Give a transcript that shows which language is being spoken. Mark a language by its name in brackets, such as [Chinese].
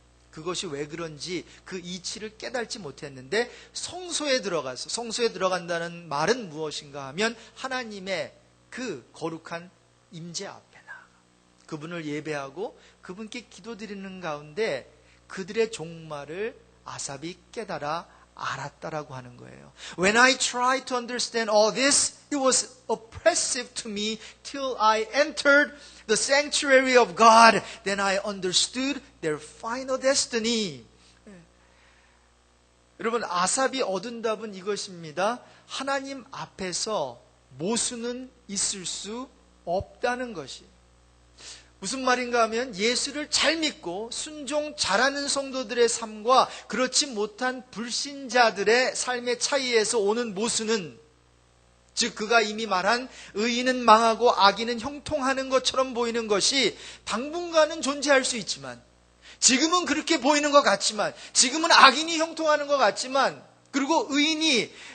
[Korean] 그것이 왜 그런지 그 이치를 깨닫지 못했는데, 성소에 들어가서, 성소에 들어간다는 말은 무엇인가 하면 하나님의 그 거룩한 임재 앞에 나아가 그분을 예배하고 그분께 기도드리는 가운데 그들의 종말을 아삽이 깨달아 알았다라고 하는 거예요. [English] When I tried to understand all this, it was oppressive to me till I entered the sanctuary of God. Then I understood their final destiny. [Korean] 여러분, 아삽이 얻은 답은 이것입니다. 하나님 앞에서 모순은 있을 수 없다는 것이. 무슨 말인가 하면, 예수를 잘 믿고 순종 잘하는 성도들의 삶과 그렇지 못한 불신자들의 삶의 차이에서 오는 모순은, 즉 그가 이미 말한 의인은 망하고 악인은 형통하는 것처럼 보이는 것이 당분간은 존재할 수 있지만, 지금은 그렇게 보이는 것 같지만, 지금은 악인이 형통하는 것 같지만, 그리고 의인이